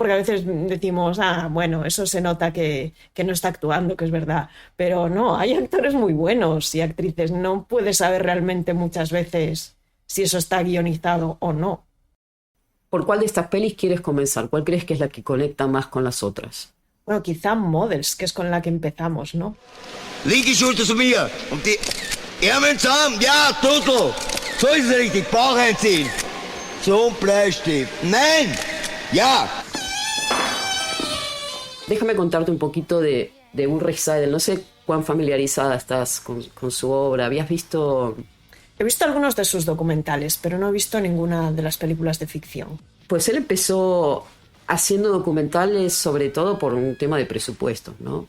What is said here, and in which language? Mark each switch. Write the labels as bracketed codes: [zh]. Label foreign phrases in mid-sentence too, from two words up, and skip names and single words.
[es] Porque a veces decimos, bueno, eso se nota que no está actuando, que es verdad, pero no, hay actores muy buenos y actrices, no puedes saber realmente muchas veces si eso está guionizado o no. ¿Por cuál de estas pelis quieres comenzar? ¿Cuál crees que es la que conecta más con las otras? Bueno, quizá Models, que es con la que empezamos, ¿no? [de] Linke Schulter zu mir und die Ärmel zusammen. Ja, Tutel. So ist es richtig. Bauch einziehen. Zum Bleistift. Nein. Ja. [es] Déjame contarte un poquito de Ulrich Seidel. No sé cuán familiarizada estás con su obra. ¿Habías visto...? He visto algunos de sus documentales, pero no he visto ninguna de las películas de ficción. Pues él empezó haciendo documentales sobre todo por un tema de presupuesto, ¿no?